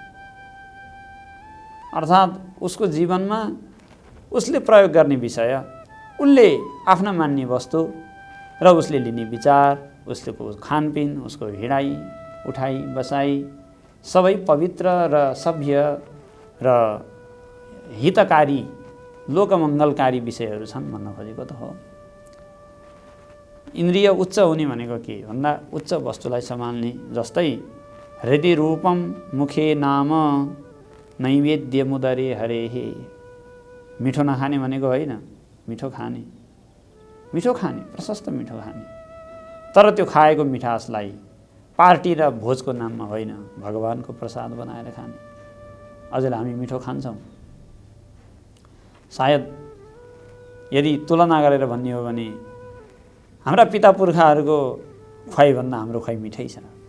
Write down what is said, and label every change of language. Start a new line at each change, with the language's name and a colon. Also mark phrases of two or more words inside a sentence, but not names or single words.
Nepali: अर्थात् उसको जीवनमा उसले प्रयोग गर्ने विषय, उसले आफ्ना मान्ने वस्तु र उसले लिने विचार, उसको खानपिन, उसको हिँडाइ उठाइ बसाइ सबै पवित्र र सभ्य र हितकारी, लोकमङ्गलकारी विषयहरू छन् भन्न खोजेको त हो। इन्द्रिय उच्च हुने भनेको के भन्दा उच्च वस्तुलाई सम्हाल्ने।
Sanskrit: जस्तै हृदि रूपम मुखे नाम नैवेद्य मुदरे हरेहे।
Nepali: मिठो नखाने भनेको होइन, मिठो खाने, प्रशस्त मिठो खाने। तर त्यो खाएको मिठासलाई पार्टी र भोजको नाममा होइन, भगवानको प्रसाद बनाएर खाने। अझै हामी मिठो खान्छौँ। सायद यदि तुलना गरेर भन्ने हो भने हाम्रा पिता पुर्खाहरूको खुवाइभन्दा हाम्रो खुवाइ मिठै छ।